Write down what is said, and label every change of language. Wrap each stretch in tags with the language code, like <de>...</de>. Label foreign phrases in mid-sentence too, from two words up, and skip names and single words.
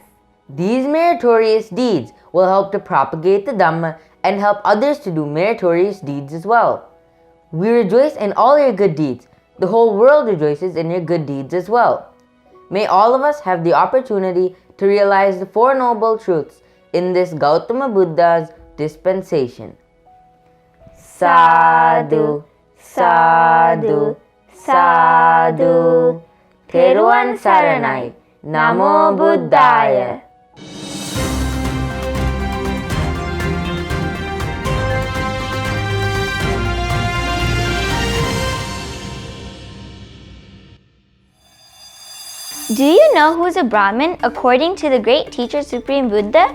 <en>These meritorious deeds will help to propagate the Dhamma and help others to do meritorious deeds as well. We rejoice in all your good deeds. The whole world rejoices in your good deeds as well. May all of us have the opportunity to realize the Four Noble Truths in this Gautama Buddha's dispensation.</en> <pi>Sadhu, sadhu, sadhu.</pi> <si>Theruvan Saranai,</si> <pi>Namo Buddhaya.</pi> <en>Do you know who is a Brahmin according to the great teacher Supreme Buddha?</en>